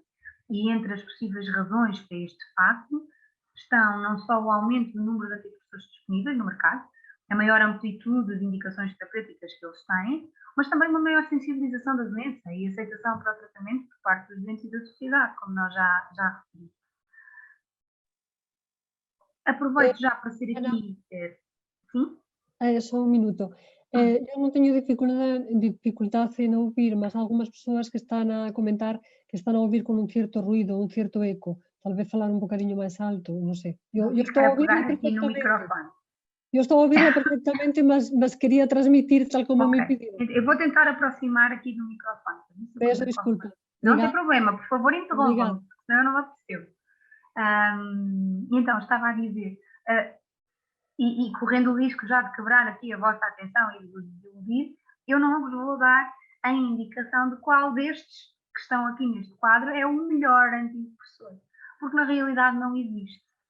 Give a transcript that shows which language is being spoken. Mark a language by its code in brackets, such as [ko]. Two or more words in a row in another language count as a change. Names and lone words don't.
[pt] E entre as possíveis razões para este facto estão não só o aumento do número de antidepressores disponíveis no mercado, a maior amplitude de indicações terapêuticas que eles têm, mas também uma maior sensibilização da doença e aceitação para o tratamento por parte dos doentes e da sociedade, como nós já referimos. Aproveito já para ser aqui... Sim? [gl] Só um minuto. Eu não tenho dificuldade en ouvir, mas algumas persoas que están a comentar que están a ouvir con un cierto ruído, un cierto eco. Tal vez falar un bocadinho máis alto, non sei. Eu estou a ouvirla perfectamente. Eu estou a ouvirla perfectamente, mas quería transmitir tal como me pediu. [pt] Eu vou tentar aproximar aqui do microfone. Peço desculpa. Não tem problema, por favor, interrompam-me, senão eu não percebo. Então, estava a dizer, e correndo o risco já de quebrar aqui a vossa atenção e de vos desiludir, eu não vos vou dar a indicação de qual destes que estão aqui neste quadro é o melhor antidepressor, porque na realidade não existe.